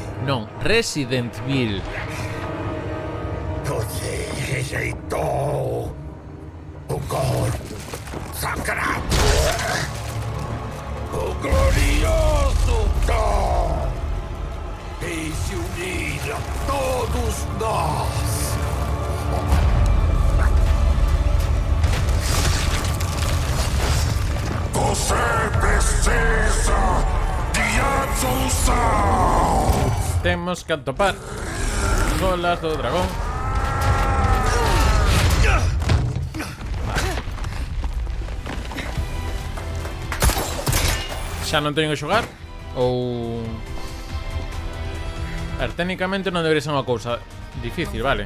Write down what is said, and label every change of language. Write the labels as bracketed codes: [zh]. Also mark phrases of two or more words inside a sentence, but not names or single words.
[gl] Non, Resident Evil. [pt] Você rejeitou o corpo sagrado, o glorioso dom, e se unir a todos nós. Você precisa de absolução. [gl] Temos que atopar colas do dragón. Xa non teño que xogar? Ou... A ver, técnicamente non debería ser unha cousa difícil, vale.